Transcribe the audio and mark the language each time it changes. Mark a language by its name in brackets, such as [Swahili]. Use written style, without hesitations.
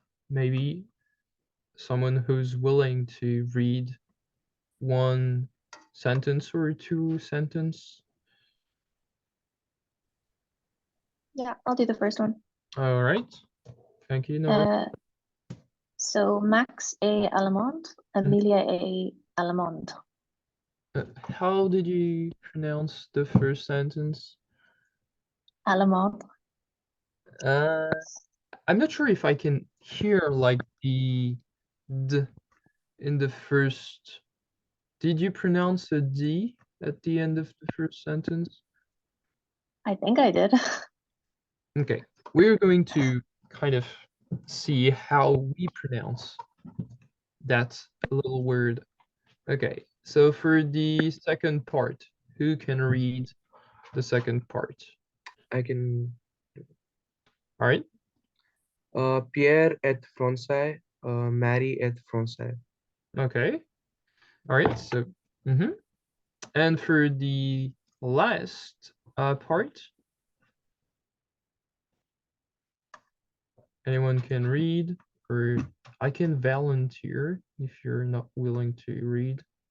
[English] Maybe someone who's willing to read one sentence or two sentence. Yeah, I'll do the first one. All right. Thank you, Nora. [French] So Max est allemand, Amelia est allemande. [English] How did you pronounce the first sentence? [French] Allemande. [English] I'm not sure if I can hear like the D in the first. Did you pronounce a D at the end of the first sentence? I think I did. Okay, we're going to kind of see how we pronounce that little word. Okay, so for the second part, who can read the second part? I can. All right. [French] Pierre est français, Marie est français. [English] Okay. All right. So, and for the last part, anyone can read, or I can volunteer if you're not willing to read.